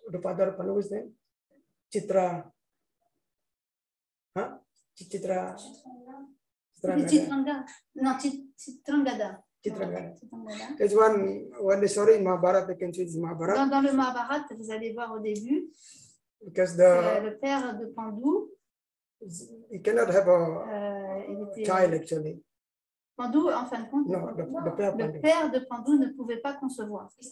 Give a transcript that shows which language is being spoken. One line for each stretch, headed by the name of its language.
English: The father of Pandu is name Chitra. Huh? Chitra. Chitrangada. No, Chitrangada. There's one story in Mahabharata, you can see this Mahabharata.
French: Dans le Mahabharata, vous allez voir au début,
English: because
French: le père de Pandu,
English: he cannot have a child actually.
French: Pandu, en fin de compte,
English: no,
French: le père de Pandu ne pouvait pas concevoir.